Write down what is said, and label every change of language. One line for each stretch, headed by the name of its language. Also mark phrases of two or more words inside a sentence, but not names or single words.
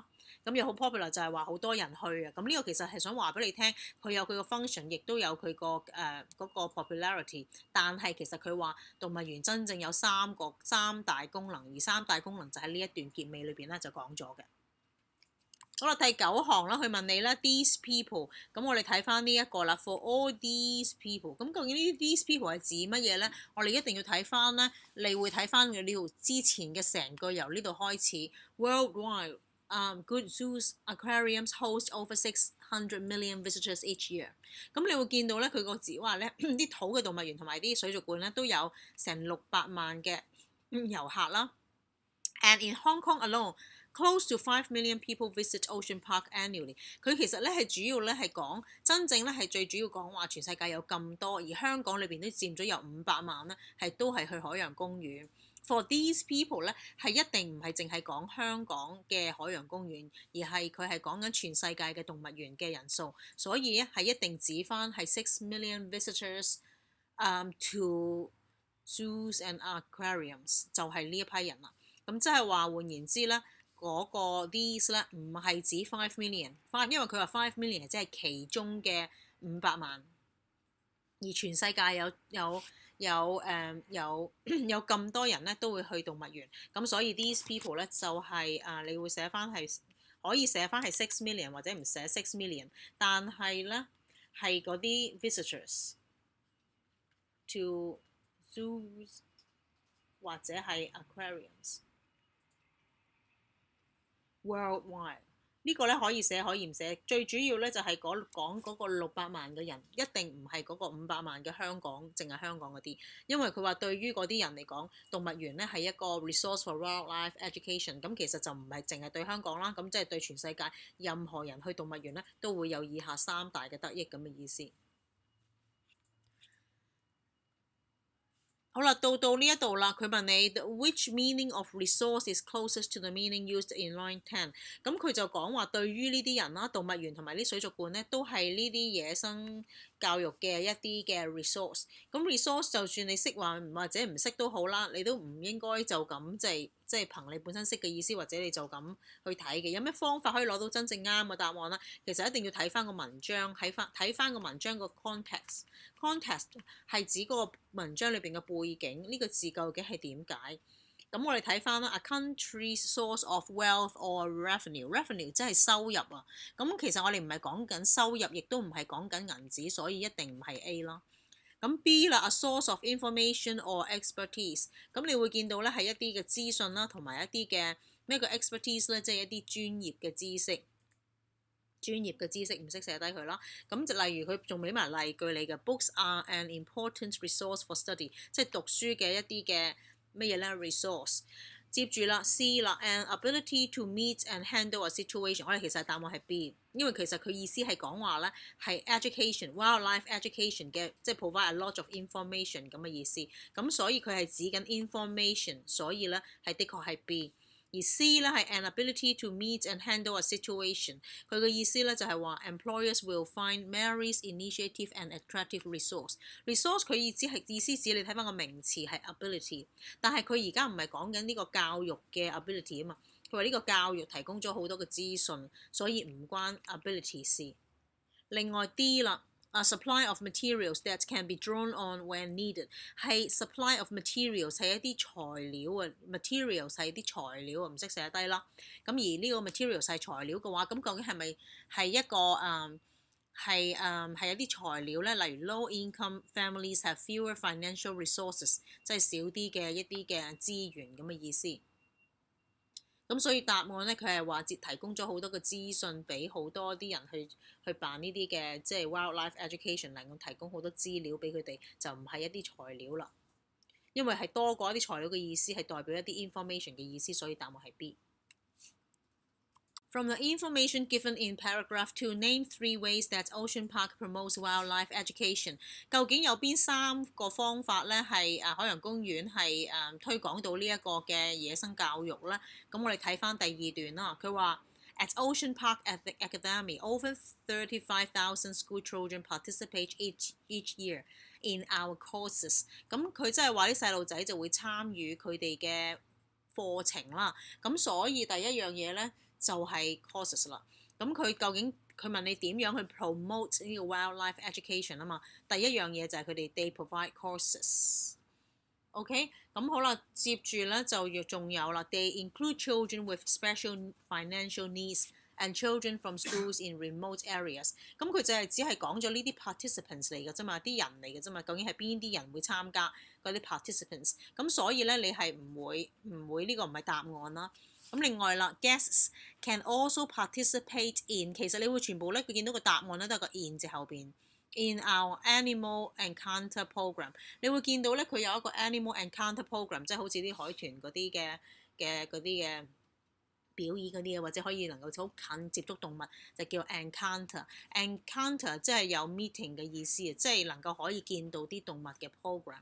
Cantonese: 咁又好 popular 就係話好多人去啊。咁呢個其實係想話俾你聽，佢有佢個 function， 亦都有佢個嗰個 popularity。但係其實佢話動物園真正有三大功能，而3大功能就喺呢一段結尾裏邊咧就講咗嘅。好啦，第9行啦，佢問你啦 ，
English: these people，
Cantonese: 咁我哋睇翻呢一個啦 ，
English: for all these people，
Cantonese: 咁究竟呢啲
English: these people
Cantonese: 係指乜嘢咧？我哋一定要睇翻咧，你會睇翻呢度之前嘅成句由呢度開始 ，worldwide。
English: Good zoos, aquariums host over 600 million visitors each year。
Cantonese: 咁你會見到咧，佢個字話咧，啲土嘅動物園同埋啲水族館咧都有成600萬嘅遊客啦。
English: And in Hong Kong alone, close to 5 million people visit Ocean Park annually。
Cantonese: 佢其實咧係主要咧係講真正咧係最主要講話全世界有咁多，而香港裏邊都佔咗有500萬咧，都係去海洋公園。
English: For these people
Cantonese: 咧係一定唔係淨係講香港嘅海洋公園，而係佢係講緊全世界嘅動物園嘅人數，所以咧係一定指翻係
English: 6 million visitors to zoos and aquariums
Cantonese: 就係呢一批人啦。咁即係話換言之咧，嗰個 these 咧唔係指5 million， 因為佢話5 million 即係其中嘅500萬，而全世界有咁多人咧都會去動物園，咁所以
English: these people
Cantonese: 咧就係你會寫翻係可以寫翻係6 million 或者唔寫6 million， 但係咧係嗰啲
English: visitors to zoos
Cantonese: 或者係
English: aquariums worldwide。
Cantonese: 呢個咧可以寫可以唔寫，最主要咧就係講嗰個600萬嘅人，一定唔係嗰個500萬嘅香港，淨係香港嗰啲，因為佢話對於嗰啲人嚟講，動物園咧係一個
English: resource for wildlife education，
Cantonese: 咁其實就唔係淨係對香港啦，咁即係對全世界任何人去動物園咧都會有以下3大嘅得益咁嘅意思。好啦，到呢一度啦，佢問你
English: which meaning of resource is closest to the meaning used in line 10。
Cantonese: 咁佢就講話對於呢啲人啦，動物園同埋啲水族館咧，都係呢啲野生教育嘅一啲嘅 resource。咁 resource 就算你識話或者唔識都好啦，你都唔應該就咁即係憑你本身識嘅意思，或者你就咁去睇嘅。有咩方法可以攞到真正啱嘅答案啦？其實一定要睇翻個文章，睇翻個文章個 context。context 係指嗰個文章裏邊嘅背景，呢個字究竟係點解？咁我哋睇翻啦 ，
English: a country's source of wealth or revenue，
Cantonese: revenue 即係收入啊。咁其實我哋唔係講緊收入，亦都唔係講緊銀紙，所以一定唔係 A 啦。咁 B 啦
English: ，a source of information or expertise。
Cantonese: 咁你會見到咧係一啲嘅資訊啦，同埋一啲嘅咩叫 expertise 咧，即係一啲專業嘅知識。唔識寫低佢啦，咁就例如佢仲俾埋例句你嘅
English: books are an important resource for study，
Cantonese: 即係讀書嘅一啲嘅乜嘢咧 resource。接住啦 C 啦
English: an ability to meet and handle a situation，
Cantonese: 我哋其實答案係 B， 因為其實佢意思係講話咧係
English: education wildlife education
Cantonese: 嘅，即係
English: provide a lot of information
Cantonese: 咁嘅意思，咁所以佢係指緊 information， 所以咧係的確係 B。而 C 咧係
English: an ability to meet and handle a situation，
Cantonese: 佢嘅意思咧就係話
English: employers will find Mary's initiative and attractive resource。
Cantonese: resource 佢意思指你睇翻個名詞係 ability， 但係佢而家唔係講緊呢個教育嘅 ability 啊嘛，佢話呢個教育提供咗好多嘅資訊，所以唔關 ability 事。
English: 另外 D 啦。A supply of materials that can be drawn on when needed， 係 supply of materials
Cantonese: 係一啲材料啊
English: ，materials
Cantonese: 係啲材料啊，唔識寫低啦。咁而呢個 materials 係材料嘅話，咁究竟係咪係一個係一啲材料咧？
English: 例如 low income families have fewer financial resources，
Cantonese: 即係少啲嘅一啲嘅資源咁嘅意思。咁所以答案咧，佢係話提供咗好多嘅資訊俾好多啲人去辦呢啲嘅即係
English: wildlife education，
Cantonese: 能夠提供好多資料俾佢哋，就唔係一啲材料啦。因為係多過一啲材料嘅意思，係代表一啲 information 嘅意思，所以答案係 B。
English: From the information given in paragraph 2, name 3 ways that Ocean Park promotes wildlife education。
Cantonese: 究竟有邊3個方法咧係海洋公園係推廣到呢一個嘅野生教育咧？咁我哋睇翻第2段啦，佢話
English: At Ocean Park Academy, over 35,000 school children participate each year in our courses。
Cantonese: 咁佢即係話啲細路仔就會參與佢哋嘅課程啦。咁所以第一樣嘢咧就係 courses 啦。咁佢究竟佢問你點樣去 promote 呢個
English: wildlife education
Cantonese: 啊嘛？第一樣嘢就係佢哋
English: they provide courses。OK，
Cantonese: 咁好啦，接住咧就仲有啦
English: ，they include children with special financial needs and children from schools in remote areas。
Cantonese: 咁佢就係只係講咗呢啲 participants 嚟嘅啫嘛，啲人嚟嘅啫嘛，究竟係邊啲人會參加嗰啲 participants？咁所以咧你係唔會呢個唔係答案啦。咁另外啦
English: ，guests can also participate in，
Cantonese: 其實你會全部咧佢見到個答案咧都係個 in 字後邊。
English: In our animal encounter program，
Cantonese: 你會見到咧佢有一個
English: animal encounter program，
Cantonese: 即係好似啲海豚嗰啲嘅表演嗰啲啊，或者可以能夠好近接觸動物，就叫 encounter。encounter 即係有 meeting 嘅意思，即係能夠可以見到啲動物嘅 program。